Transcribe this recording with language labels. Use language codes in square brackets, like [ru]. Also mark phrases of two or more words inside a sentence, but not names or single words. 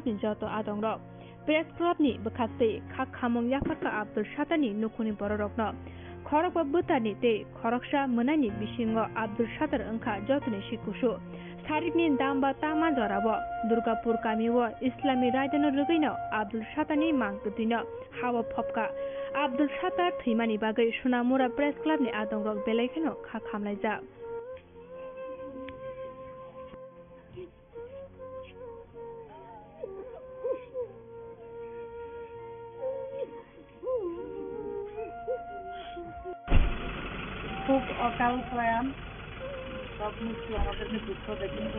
[trp] ni joto adongrok Press Club ni bkhakte khak khamong yafarka Abdul Shatani nukhuni bororokno khorok babutani te khoroksa munani bisingo Abdul Shatar angkha jotoni sikusu Sarikni damba tama jorabo Durgapur kamiwo Islami raidano rugaino Abdul Shatani mangkuthino hawa phopka Abdul Shatar thimani bagai Sonamura Press Club ni adongrok belaikeno khak khamlaija [bn] খুব অকাল প্রয়াণ, সব মৃত্যু আমাদেরকে দুঃখ দেয়, কিন্তু